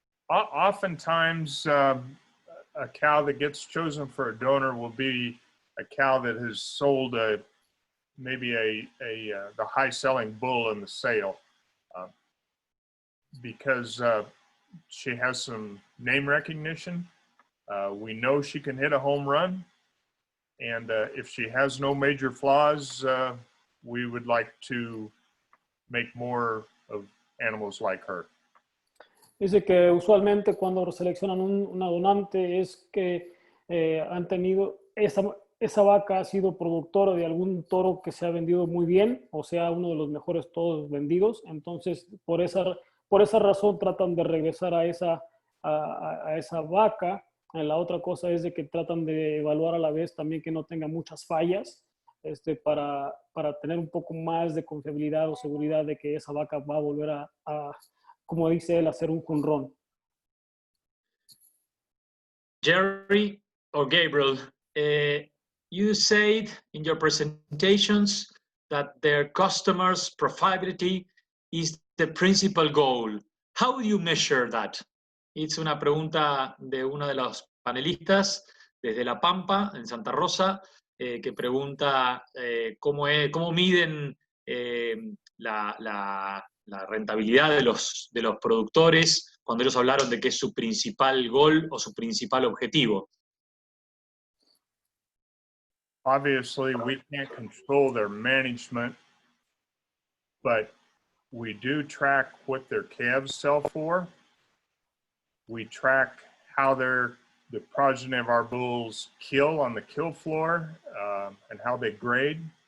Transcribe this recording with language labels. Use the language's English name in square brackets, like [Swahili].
[English] Oftentimes, a cow that gets chosen for a donor will be a cow that has sold maybe the high-selling bull in the sale, because she has some name recognition. We know she can hit a home run, and if she has no major flaws, we would like to make more of animals like her. [Spanish] Dice que usualmente cuando seleccionan una donante es que han tenido, esa vaca ha sido productora de algún toro que se ha vendido muy bien, o sea, uno de los mejores toros vendidos. Entonces, por esa razón tratan de regresar a esa vaca. La otra cosa es de que tratan de evaluar a la vez también que no tenga muchas fallas, para tener un poco más de confiabilidad o seguridad de que esa vaca va a volver a como dice él, hacer un jonrón. [English] Jerry or Gabriel, you said in your presentations that their customers' profitability is the principal goal. How do you measure that? [Spanish] Es una pregunta de uno de los panelistas desde La Pampa, en Santa Rosa, que pregunta cómo miden la rentabilidad de los productores cuando ellos hablaron de que es su principal gol o su principal objetivo. [English] Obviously, we can't control their management, but we do track what their calves sell for. We track how the progeny of our bulls kill on the kill floor, and how they grade.